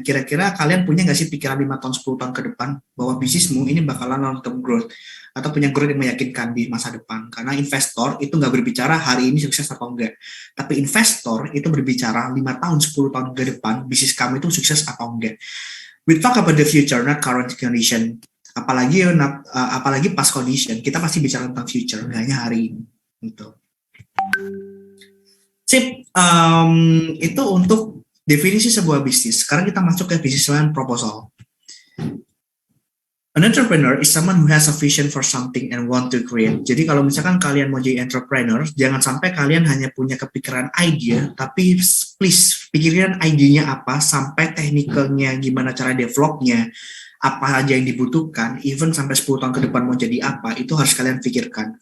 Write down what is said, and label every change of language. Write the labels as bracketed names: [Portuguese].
[Indonesian] Kira-kira kalian punya nggak sih pikiran 5 tahun 10 tahun ke depan bahwa bisnismu ini bakalan long term growth atau punya growth yang meyakinkan di masa depan. Karena investor itu nggak berbicara hari ini sukses atau enggak. Tapi investor itu berbicara 5 tahun 10 tahun ke depan bisnis kamu itu sukses atau enggak. [English] We talk about the future, not current condition. [Indonesian] Apalagi past condition, kita pasti bicara tentang future, nggak hanya hari ini. Gitu. Sip, itu untuk definisi sebuah bisnis. Sekarang kita masuk ke bisnis plan proposal. [English] An entrepreneur is someone who has a vision for something and want to create. [Indonesian] Jadi kalau misalkan kalian mau jadi entrepreneur, jangan sampai kalian hanya punya kepikiran idea, tapi please pikirin idenya apa, sampai teknikalnya gimana cara developnya, apa aja yang dibutuhkan, even sampai 10 tahun ke depan mau jadi apa, itu harus kalian pikirkan.